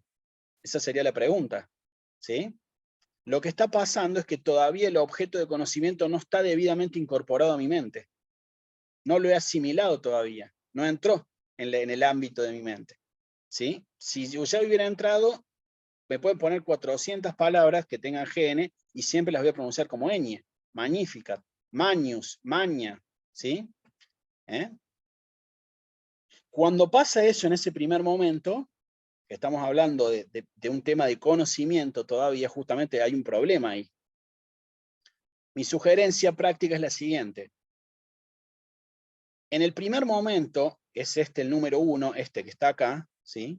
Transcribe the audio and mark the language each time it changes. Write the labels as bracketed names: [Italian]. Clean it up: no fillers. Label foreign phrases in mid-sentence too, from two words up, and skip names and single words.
[Spanish] Esa sería la pregunta, ¿sí? Lo que está pasando es que todavía el objeto de conocimiento no está debidamente incorporado a mi mente. No lo he asimilado todavía, no entró en el ámbito de mi mente, ¿sí? Si yo ya hubiera entrado, me pueden poner 400 palabras que tengan GN y siempre las voy a pronunciar como ñ, [Latin] magnificat, magnus, magna, [Spanish] ¿sí? Cuando pasa eso en ese primer momento, que estamos hablando de un tema de conocimiento todavía, justamente hay un problema ahí. Mi sugerencia práctica es la siguiente. En el primer momento, es el número 1, este que está acá, ¿sí?